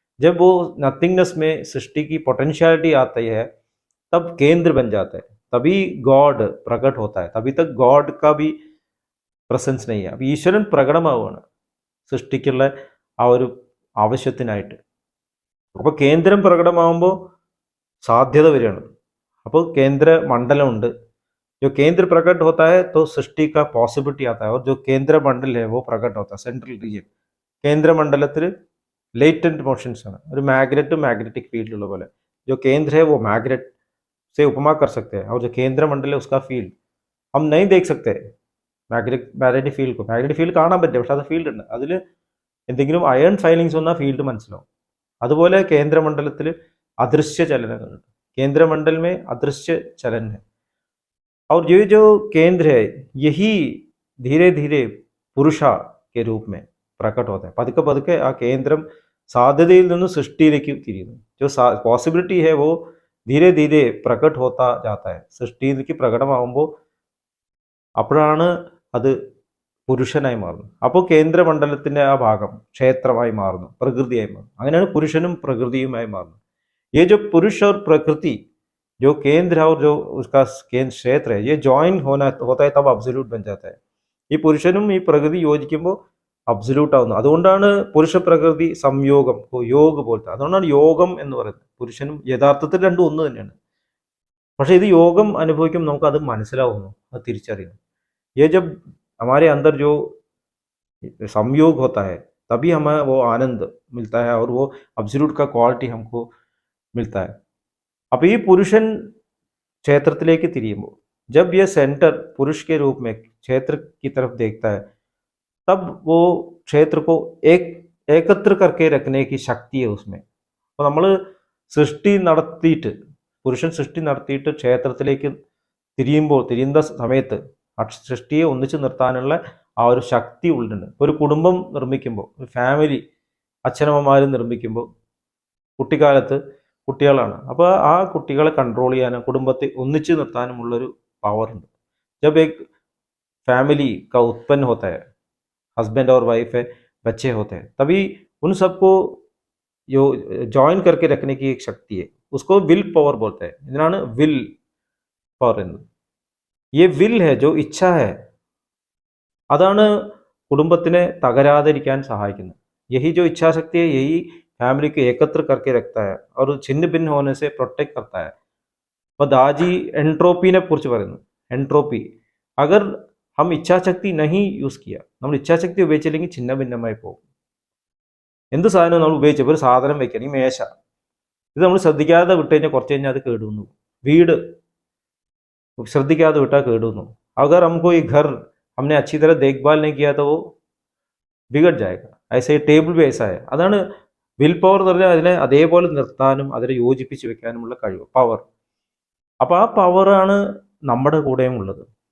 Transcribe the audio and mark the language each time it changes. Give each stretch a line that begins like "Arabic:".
Hindi: जब वो नथिंगनेस में सृष्टि की पोटेंशियलिटी आती है तब केंद्र बन जाता है, तभी गॉड प्रकट होता है. तभी तक गॉड का भी പ്രസൻസ് नहीं है.
Malayalam: അപ്പോൾ ഈശ്വരൻ പ്രകടമാവുകയാണ് സൃഷ്ടിക്കുള്ള ആ ഒരു ആവശ്യത്തിനായിട്ട്. അപ്പോൾ കേന്ദ്രം പ്രകടമാകുമ്പോൾ സാധ്യത വരികയാണ്. അപ്പോൾ കേന്ദ്ര മണ്ഡലമുണ്ട്,
Hindi: जो केंद्र प्रकट होता है तो सृष्टि का पॉसिबिलिटी आता है, और जो केंद्र मंडल है वो प्रकट होता है, सेंट्रल റീജിയൻ.
Malayalam: കേന്ദ്രമണ്ഡലത്തിൽ लेटेंट मोशंस ആണ്, ഒരു मैग्नेटिक फील्ड ഉള്ള പോലെ.
Hindi: जो केंद्र है वो मैग्नेट से उपमा कर सकते हैं, और जो केंद्र मंडल है उसका फील्ड हम नहीं देख सकते.
Malayalam: മാഗ്നറ്റിക് ഫീൽഡ് കാണാൻ പറ്റും, പക്ഷെ അത് ഫീൽഡ് ഉണ്ട്, അതിൽ എന്തെങ്കിലും അയൺ ഫൈലിങ്സ് വന്നാൽ ഫീൽഡ് മനസ്സിലാവും. അതുപോലെ കേന്ദ്രമണ്ഡലത്തിൽ अदृश्य ചലനങ്ങളുണ്ട്.
Hindi: केंद्रमंडल में अदृश्य चलन है, और ये जो केंद्र है यही धीरे धीरे पुरुषा के रूप में प्रकट होता है.
Malayalam: പതുക്കെ പതുക്കെ ആ കേന്ദ്രം സാധ്യതയിൽ നിന്ന് സൃഷ്ടിയിലേക്ക് തിരിയുന്നു.
Hindi: जो पॉसिबिलिटी है वो धीरे धीरे प्रकट होता जाता है.
Malayalam: സൃഷ്ടിയിലേക്ക് പ്രകടമാകുമ്പോൾ അപ്പോഴാണ് അത് പുരുഷനായി മാറുന്നത്. അപ്പോൾ കേന്ദ്രമണ്ഡലത്തിൻ്റെ ആ ഭാഗം ക്ഷേത്രമായി മാറുന്നു, പ്രകൃതിയായി മാറുന്നു. അങ്ങനെയാണ് പുരുഷനും പ്രകൃതിയുമായി മാറുന്നത്.
Hindi: ये जो पुरुष और प्रकृति, जो केंद्र है और जो उसका केंद्र क्षेत्र है, ये जॉइन होता है, तब अब्सोल्यूट बन जाता है.
Malayalam: ഈ പുരുഷനും ഈ പ്രകൃതി യോജിക്കുമ്പോൾ അബ്സല്യൂട്ട് ആവുന്നു. അതുകൊണ്ടാണ് പുരുഷ പ്രകൃതി സംയോഗം, योग പോലത്തെ. അതുകൊണ്ടാണ് യോഗം എന്ന് പറയുന്നത്. പുരുഷനും യഥാർത്ഥത്തിൽ രണ്ടും ഒന്ന് തന്നെയാണ്. പക്ഷെ ഇത് യോഗം അനുഭവിക്കുമ്പോൾ നമുക്ക് അത് മനസ്സിലാവുന്നു, അത് തിരിച്ചറിയുന്നു.
Hindi: ये जब हमारे अंदर जो संयोग होता है तभी हमें वो आनंद मिलता है, और वो अब्सोल्यूट का क्वालिटी हमको मिलता है.
Malayalam: അപ്പോൾ ഈ പുരുഷൻ ക്ഷേത്രത്തിലേക്ക് തിരിയുമ്പോൾ,
Hindi: जब ये सेंटर पुरुष के रूप में क्षेत्र की तरफ देखता है, तब वो क्षेत्र को एकत्र करके रखने की शक्ति है उसमें.
Malayalam: അപ്പോൾ നമ്മൾ സൃഷ്ടി നടത്തിയിട്ട്, പുരുഷൻ സൃഷ്ടി നടത്തിയിട്ട് ക്ഷേത്രത്തിലേക്ക് തിരിയുന്ന സമയത്ത് ആ സൃഷ്ടിയെ ഒന്നിച്ച് നിർത്താനുള്ള ആ ഒരു ശക്തി ഉള്ളിലുണ്ട്. ഒരു കുടുംബം നിർമ്മിക്കുമ്പോൾ, ഒരു ഫാമിലി അച്ഛനമ്മമാർ നിർമ്മിക്കുമ്പോൾ കുട്ടിക്കാലത്ത് കുട്ടികളാണ്, അപ്പോൾ ആ കുട്ടികളെ കൺട്രോൾ ചെയ്യാനും കുടുംബത്തെ ഒന്നിച്ച് നിർത്താനുമുള്ളൊരു പവർ ഉണ്ട്.
Hindi: जब एक फैमिली का उत्पन्न होता है, हस्बैंड और वाइफ है, बच्चे होते हैं, तभी उन सबको जो जॉइन करके रखने की एक शक्ति है, उसको विल पावर बोलते हैं.
Malayalam: ഇതിനാണ് വിൽ പവർ എന്നത്.
Hindi: ये विल है, जो इच्छा है,
Malayalam: അതാണ് കുടുംബത്തിനെ തകരാതിരിക്കാൻ സഹായിക്കുന്നത്.
Hindi: यही जो इच्छा शक्ति है, यही फैमिली को एकत्र करके रखता है और छिन्न भिन्न होने से प्रोटेक्ट करता है.
Malayalam: അപ്പോൾ ദാജി എൻട്രോപ്പിനെ കുറിച്ച് പറയുന്നു. എൻട്രോപ്പി,
Hindi: അഗർ ഹം ഇച്ഛാശക്തി നഹി യൂസ് കിയ,
Malayalam: നമ്മൾ ഇച്ഛാശക്തി ഉപയോഗിച്ചില്ലെങ്കിൽ ഛിന്ന ഭിന്നമായി പോകും. എന്ത് സാധനം നമ്മൾ ഉപയോഗിച്ചപ്പോൾ, ഒരു സാധനം വയ്ക്കണം, ഈ മേശ, ഇത് നമ്മൾ ശ്രദ്ധിക്കാതെ വിട്ട് കഴിഞ്ഞാൽ കുറച്ച് കഴിഞ്ഞാൽ അത് കേടുവന്നു. വീട് ശ്രദ്ധിക്കാതെ വിട്ടാൽ കേടുവന്നു.
Hindi: अगर हमको ये घर हमने अच्छी तरह देखभाल नहीं किया तो वो बिगड़ जाएगा. ऐसे टेबിൾ भी ऐसा है.
Malayalam: അതാണ് വിൽ പവർ എന്ന് പറഞ്ഞാൽ അതിനെ അതേപോലെ നിർത്താനും അതിനെ യോജിപ്പിച്ച് വെക്കാനുമുള്ള കഴിവ്, പവർ. അപ്പോൾ ആ പവറാണ് നമ്മുടെ കൂടെയും ഉള്ളത്.